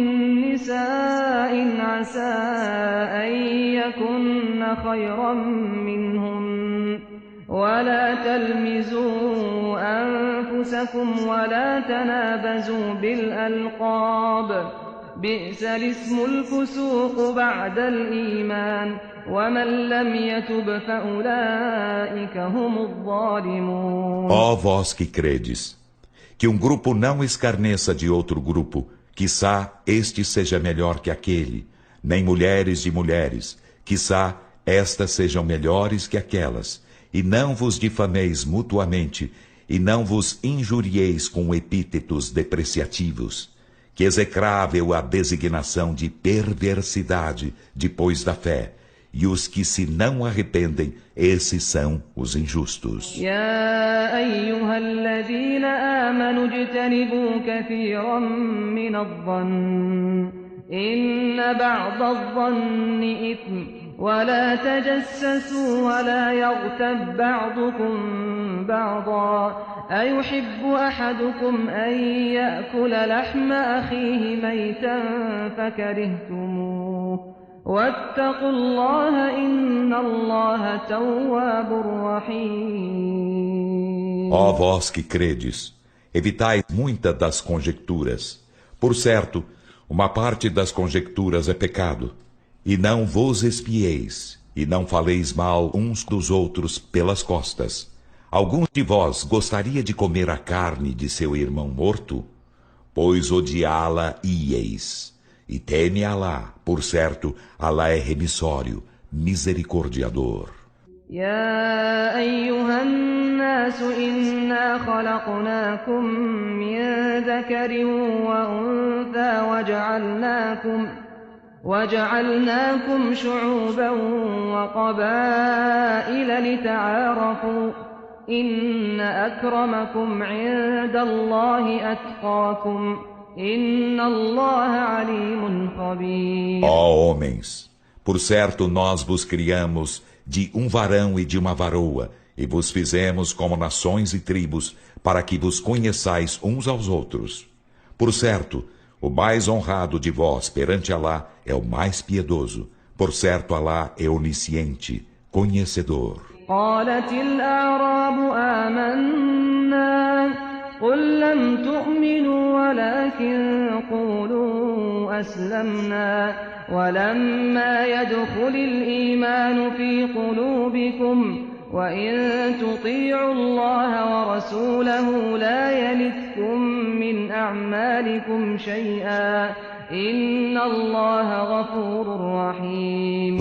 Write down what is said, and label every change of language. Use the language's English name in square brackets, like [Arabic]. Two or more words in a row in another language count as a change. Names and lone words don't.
[Arabic] نساء عسى أن يكن خيرا منهن ولا تلمزوا أنفسكم ولا تنابزوا بالألقاب بئس الاسم الفسوق بعد الإيمان ومن لم يتب فأولئك هم الظالمون. [Portuguese] Ó vós que credes, que um grupo não escarneça de outro grupo, quiçá este seja melhor que aquele, nem mulheres de mulheres, quiçá estas sejam melhores que aquelas, e não vos difameis mutuamente, e não vos injurieis com epítetos depreciativos, que execrável a designação de perversidade depois da fé, e os que se não arrependem, esses são os injustos. [Arabic] يا أيها الذين آمنوا اجتنبوا كثيرا من الظن إن بعض الظن إثم ولا تجسسوا ولا يغتب بعضكم بعضا أيحب أحدكم أن يأكل لحم أخيه ميتا فكرهتموه واتقوا الله إن الله تواب رحيم. [Portuguese] Ó vós que credes, evitai muitas das conjecturas. Por certo, uma parte das conjecturas é pecado. E não vos espieis, e não faleis mal uns dos outros pelas costas. Algum de vós gostaria de comer a carne de seu irmão morto? Pois odiá-la-íeis. E teme Alá, por certo, Alá é remissório, misericordiador. [Arabic] يا أيها الناس إنا خلقناكم من ذكر وأنثى وجعلناكم شعوبا وقبائل لتعارفوا إن أكرمكم عند الله أتقاكم إن الله عليم خبير. [Portuguese] Ó homens, por certo nós vos criamos de um varão e de uma varoa, e vos fizemos como nações e tribos, para que vos conheçais uns aos outros. Por certo, o mais honrado de vós perante Alá é o mais piedoso. Por certo, Alá é onisciente, conhecedor. [Arabic] قالت الأعراب آمنا قل لم تؤمنوا ولكن قولوا أسلمنا ولما يدخل الإيمان في قلوبكم وإن تطيعوا الله ورسوله لا يلتكم من أعمالكم شيئا إن الله غفور رحيم.